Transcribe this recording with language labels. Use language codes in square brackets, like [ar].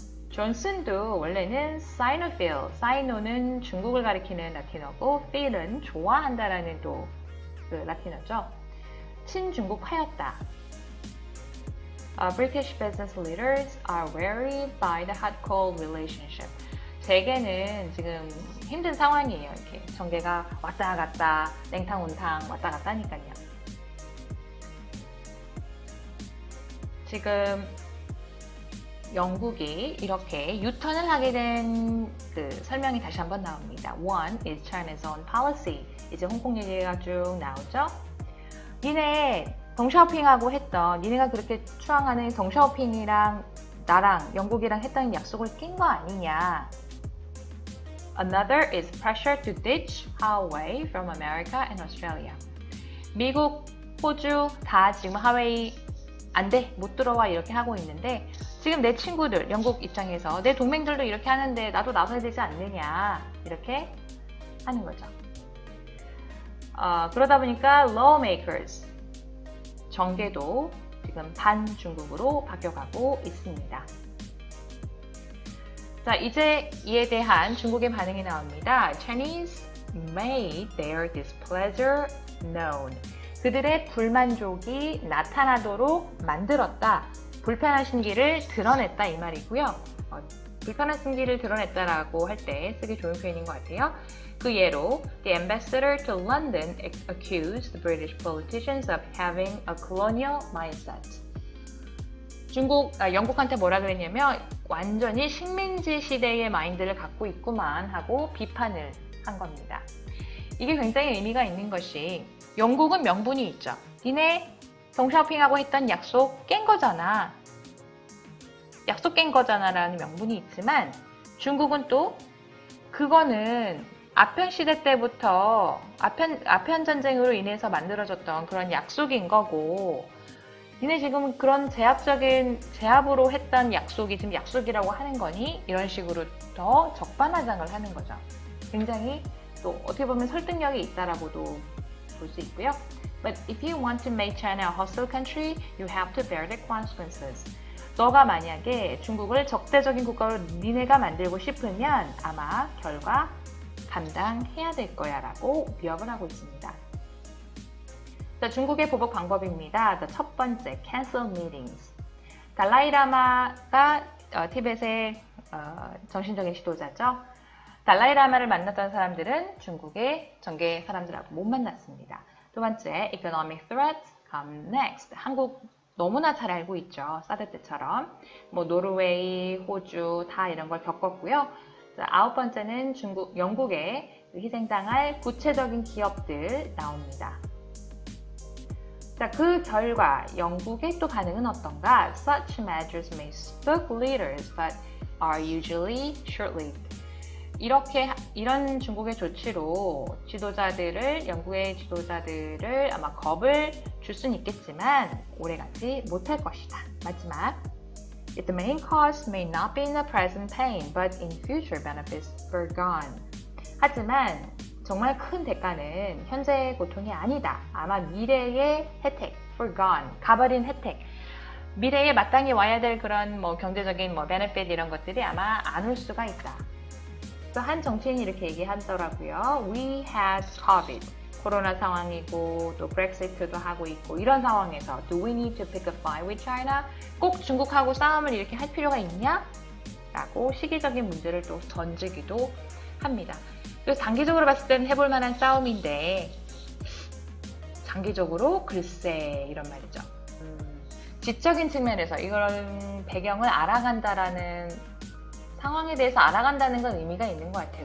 [ko] 존슨도 원래는 사이노필, 사이노는 중국을 가리키는 라틴어고 필은 좋아한다라는 또 그 라틴어죠. 친중국파였다. [en] British business leaders are wary by the hot-cold relationship. [ko] 세계는 지금 힘든 상황이에요. 이렇게 정계가 왔다 갔다, 냉탕 온탕 왔다 갔다 하니까요. 지금 영국이 이렇게 유턴을 하게 된 그 설명이 다시 한번 나옵니다. [en] One is China's own policy. [ko] 이제 홍콩 얘기가 쭉 나오죠. 니네 덩샤오핑하고 했던, 니네가 그렇게 추앙하는 덩샤오핑이랑 나랑 영국이랑 했던 약속을 낀 거 아니냐. [en] Another is pressure to ditch Huawei from America and Australia. [ko] 미국, 호주 다 지금 하웨이 안 돼, 못 들어와 이렇게 하고 있는데 지금 내 친구들, 영국 입장에서 내 동맹들도 이렇게 하는데 나도 나서야 되지 않느냐 이렇게 하는 거죠. 그러다 보니까 [en] lawmakers, [ko] 정계도 지금 반중국으로 바뀌어가고 있습니다. 자, 이제 이에 대한 중국의 반응이 나옵니다. [en] Chinese made their displeasure known. [ko] 그들의 불만족이 나타나도록 만들었다. 불편한 심기를 드러냈다 이 말이고요. 불편한 심기를 드러냈다라고 할 때 쓰기 좋은 표현인 것 같아요. 그 예로 [en] The ambassador to London accused the British politicians of having a colonial mindset. [ko] 영국한테 뭐라 그랬냐면 완전히 식민지 시대의 마인드를 갖고 있구만 하고 비판을 한 겁니다. 이게 굉장히 의미가 있는 것이 영국은 명분이 있죠. 니네 덩샤오핑하고 했던 약속 깬 거잖아. 약속 깬 거잖아 라는 명분이 있지만 중국은 또 그거는 아편 시대 때부터 아편 전쟁으로 인해서 만들어졌던 그런 약속인 거고 니네 지금 그런 제압으로 했던 약속이 지금 약속이라고 하는 거니? 이런 식으로 더 적반하장을 하는 거죠. 굉장히 또 어떻게 보면 설득력이 있다라고도 볼 수 있고요. [en] But if you want to make China a hostile country, you have to bear the consequences. [ko] 너가 만약에 중국을 적대적인 국가로 니네가 만들고 싶으면 아마 결과 감당해야 될 거야 라고 위협을 하고 있습니다. 자, 중국의 보복 방법입니다. 첫 번째, [en] cancel meetings. [ko] 달라이라마가 티벳의 정신적인 지도자죠. 달라이라마를 만났던 사람들은 중국의 정계 사람들하고 못 만났습니다. 두 번째, [en] economic threats come next. [ko] 한국 너무나 잘 알고 있죠. 사드 때처럼. 노르웨이, 호주 다 이런 걸 겪었고요. 자, 아홉 번째는 영국의 희생당할 구체적인 기업들 나옵니다. 자, 그 결과 영국의 또 반응은 어떤가? [en] Such measures may spook leaders, but are usually short-lived. [ko] 이런 중국의 조치로 영국의 지도자들을 아마 겁을 줄 수는 있겠지만 오래가지 못할 것이다. 마지막, [en] the main cause may not be in the present pain, but in future benefits forgone. [ko] 하지만 정말 큰 대가는 현재의 고통이 아니다. 아마 미래의 혜택, forgone, 가버린 혜택. 미래에 마땅히 와야 될 그런 뭐 경제적인 뭐 베네핏 이런 것들이 아마 안 올 수가 있다. 또 한 정치인이 이렇게 얘기하더라고요. [en] We had COVID. [ko] 코로나 상황이고 또 브렉시트도 하고 있고 이런 상황에서 [en] Do we need to pick a fight with China? [ko] 꼭 중국하고 싸움을 이렇게 할 필요가 있냐? 라고 시기적인 문제를 또 던지기도 합니다. 그래서 장기적으로 봤을 때는 해볼 만한 싸움인데 장기적으로 글쎄 이런 말이죠. 지적인 측면에서 이런 배경을 알아간다라는 상황에 대해서 알아간다는 건 의미가 있는 것 같아요.